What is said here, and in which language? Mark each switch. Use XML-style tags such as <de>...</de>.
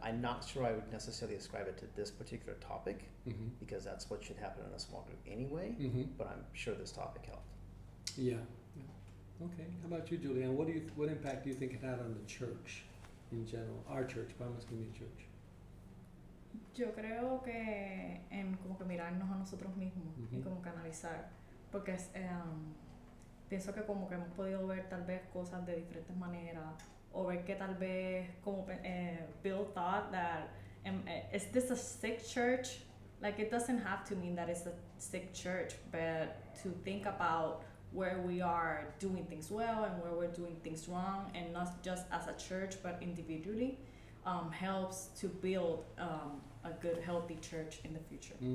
<en>I'm not sure I would necessarily ascribe it to this particular topic, because that's what should happen in a small group anyway, but I'm sure this topic helped. Yeah. Okay. How about you, Julianne? What impact do you think it had on the church in general? Our church, Palmas Community Church.</en> <es>Yo creo que en como que mirarnos a nosotros mismos y como que analizar, porque pienso que como que hemos podido ver tal vez cosas de diferentes maneras, o ver que tal vez como</es> <en>Bill thought that is this a sick church? Like, it doesn't have to mean that it's a sick church, but to think about where we are doing things well and where we're doing things wrong, and not just as a church but individually, helps to build a good, healthy church in the future.</en>